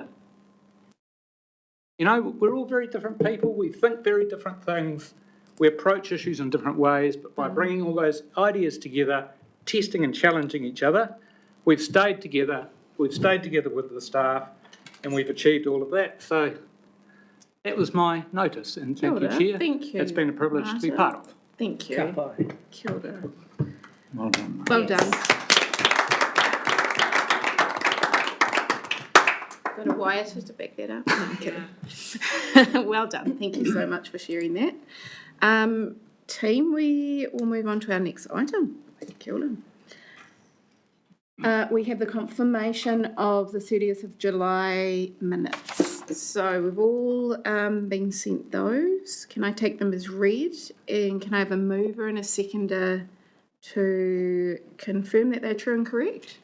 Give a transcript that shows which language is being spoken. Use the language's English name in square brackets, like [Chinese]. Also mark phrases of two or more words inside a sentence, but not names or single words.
[English] You know, we're all very different people, we think very different things, we approach issues in different ways, but by bringing all those ideas together, testing and challenging each other, we've stayed together with the staff, and we've achieved all of that. So that was my notice, and thank you, Chair. Thank you. It's been a privilege to be part of. Thank you. [Māori] Kia ora. [English] Well done. Well done. Got a wire to back that up? No, I'm kidding. Well done. Thank you so much for sharing that. Team, we will move on to our next item. [Māori] Kia ora. [English] We have the confirmation of the 30th of July minutes. So we've all been sent those. Can I take them as read? And can I have a mover and a seconder to confirm that they're true and correct?